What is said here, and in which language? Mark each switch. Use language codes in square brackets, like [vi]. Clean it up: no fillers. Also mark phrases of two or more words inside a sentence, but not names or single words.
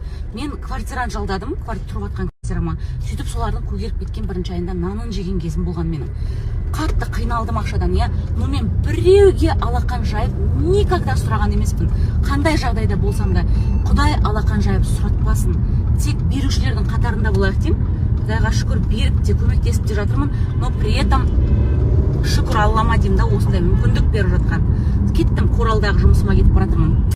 [kk] Мен квартираны жалдадым, тұрып жатқан квартирама. Сөйтіп солардың көгеріп кеткен бірінші айында нанын жеген кезім болған менің. Қатты қиналдым ақшадан, иә. Но мен біреуге алақан жайып никогда сұраған емеспін. Қандай жағдайда болсам да, Құдай алақан жайып сұратпасын. Тек берушілердің қатарында болайық деймін. Құдайға шүкір беріп те көмектесіп те жатырмын, [ru] но при этом [kk] шүкір Аллама деймін да, осындай мүмкіндік беріп жатқан. Кеттім, Коралдағы жұмысыма кетіп баратырмын.